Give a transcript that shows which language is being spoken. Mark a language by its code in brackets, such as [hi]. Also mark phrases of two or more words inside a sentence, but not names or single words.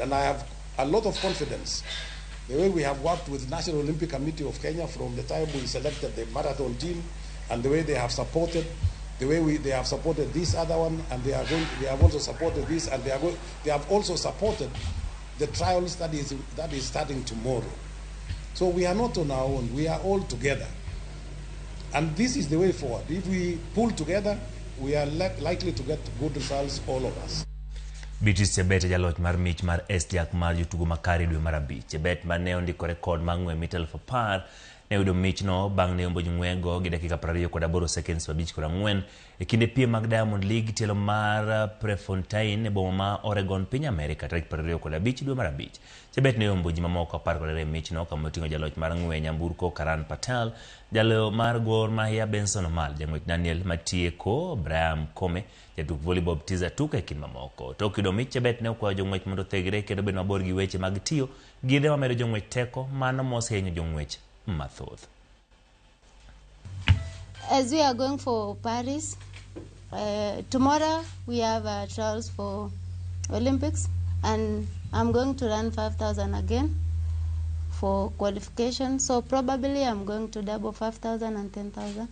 [en] And I have a lot of confidence. The way we have worked with National Olympic Committee of Kenya from the time we selected the marathon team, and the way they have supported, the way they have supported this other one, and they have also supported this, and they have also supported the trials that is starting tomorrow. So we are not on our own. We are all together. And this is the way forward. If we pull together, we are likely to get good results, all of us. [luo] Beatrice Chebet jaloch mar mich mar SJAC mar jotugo makare dwe mar abich. Chebet mane ondiko rekod mar ng'we mita 1000 ne yudo mich no bang' ne ombo ng'wego gi dakika 28 seconds 5.4 e kinde piem mag Diamond League tielo mar Prefontaine e boma ma Oregon piny America tarik 25 dwe mar abich. Chebet ne ombo ji mamoko 10 mich no kama oting'o jaloch mar ng'we nyamburko Karan Patel, jalo mar Gor Mahia Benson Omal, jang'wech Daniel Matieko, Brian Kome, jatuk volleyball Baptiza Tuka e kind mamoko. Tok yudo mich, Chebet ne okwayo jong'wech mondo thegre kendo bed mabor gi weche mag tiyo gi yedhe mamedo jong'wech teko mano mosehinyo jong'wech mathoth. [en] As we are going for Paris, tomorrow we have trials for Olympics, and I'm going to run 5,000 again for qualification. So probably I'm going to double 5,000 and 10,000.